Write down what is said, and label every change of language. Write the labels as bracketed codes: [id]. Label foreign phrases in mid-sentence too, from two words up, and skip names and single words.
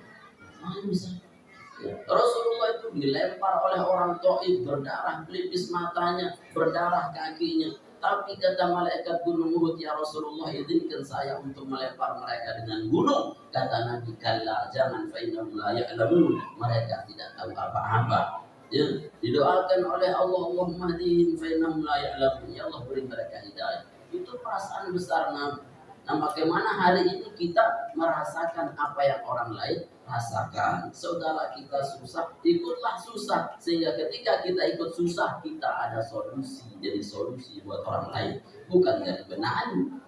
[id] Rasulullah itu dilempar oleh orang Taif, berdarah pelipis matanya, berdarah kakinya. Tapi kata malaikat gunung Uhud, [ar] يا رسول الله [id] izinkan saya untuk melempar mereka dengan gunung. Kata Nabi, kalla jangan, [ar] فإنهم لا يعلمون. [id] Mereka tidak tahu apa-apa. Ya, didoakan oleh Allah, [ar] اللهم اهدهم فإنهم لا يعلمون. [id] Ya Allah beri mereka hidayah. Itu perasaan besar Nabi. Nah, bagaimana hari ini kita merasakan apa yang orang lain rasakan? Saudara kita susah, ikutlah susah. Sehingga ketika kita ikut susah, kita ada solusi. Jadi solusi buat orang lain, bukan jadi benahan.